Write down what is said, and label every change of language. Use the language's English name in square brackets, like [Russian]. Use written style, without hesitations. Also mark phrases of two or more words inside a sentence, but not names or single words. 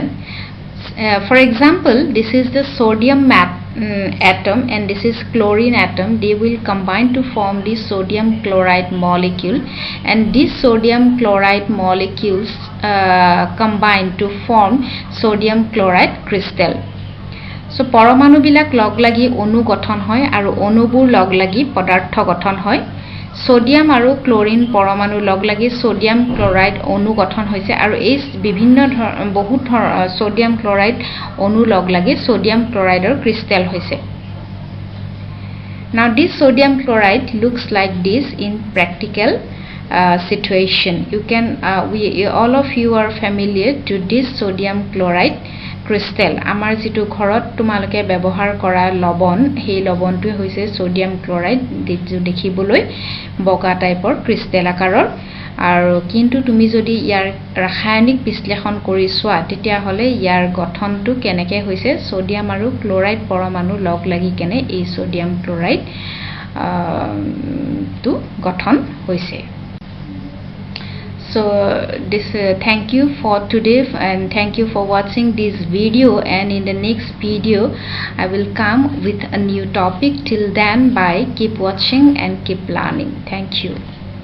[English] For example, this is the sodium atom and this is chlorine atom. They will combine to form the sodium chloride molecule, and these sodium chloride molecules combine to form sodium chloride crystal. [Assamese] So পৰমাণু বিলাক লগ লাগি অণু গঠন হয় আৰু অণুবোৰ লগ লাগি পদাৰ্থ গঠন হয়. সোডিয়াম আৰু ক্লোৰিন পৰমাণু লগ লাগি সোডিয়াম ক্লোৰাইড অণু গঠন হৈছে, আৰু এই বিভিন্ন বহুত সোডিয়াম ক্লোৰাইড অণু লগ লাগি সোডিয়াম ক্লোৰাইডৰ ক্ৰিষ্টেল হৈছে. [English] Now this sodium chloride looks like this in practical situation. You can all of you are familiar to this sodium chloride crystal. [Assamese] আমাৰ যেটো ঘৰত তোমালকে ব্যৱহাৰ কৰা লবণ, সেই লবণটো হৈছে সোডিয়াম ক্লোৰাইড, যেটো দেখিবলৈ বগা টাইপৰ ক্ৰিষ্টেল আকাৰৰ, আৰু কিন্তু তুমি যদি ইয়াৰ ৰাসায়নিক বিশ্লেষণ কৰি চোৱা তেতিয়া হলে ইয়াৰ গঠনটো কেনেকৈ হৈছে, সোডিয়াম আৰু ক্লোৰাইড পৰমাণু লগ লাগি কেনে এই সোডিয়াম ক্লোৰাইড টো গঠন হৈছে. [English] So this thank you for today, and thank you for watching this video, and in the next video I will come with a new topic. Till then, bye, keep watching and keep learning. Thank you.